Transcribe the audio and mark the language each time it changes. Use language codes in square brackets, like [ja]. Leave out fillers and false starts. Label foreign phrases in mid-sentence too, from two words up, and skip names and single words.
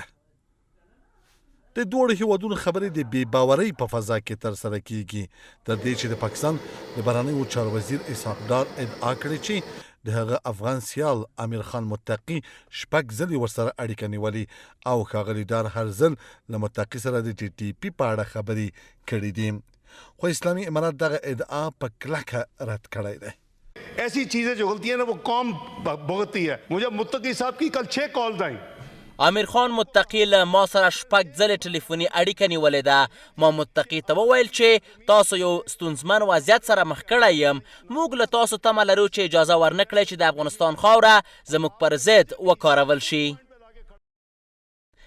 [ps] د دوړو هیوادونو خبرې د بې باورۍ په فضا کې ترسره کیږي، تر دې چې د پاکستان د بهرنیو چارو وزیر اسحاق ډار ادعا کړې چې د هغه افغان سیال امیر خان متقي شپږ ځلې ورسره اړیکه نیولې او ښاغلي ډار هر ځل له متقي سره د ټي ټي پي په اړه خبرې کړې دي، خو اسلامي امارات دغه ادعا په کلکه رد کړی دی. [hi] ऐसी चीजें जो गलती है ना वो कौम भुगतती है. मुझे मुत्तकी साहब की कल 6 कॉल्स आई. [ps] امیر خان متقي له ما سره شپږ ځلې ټلیفوني اړیکه نیولې ده. ما متقي ته وویل چې تاسو یو ستونزمن وضعیت سره مخ کړی یم. موږ له تاسو تمه لرو چې اجازه ورنه کړئ چې د افغانستان خاوره زموږ پر ضد وکارول شي.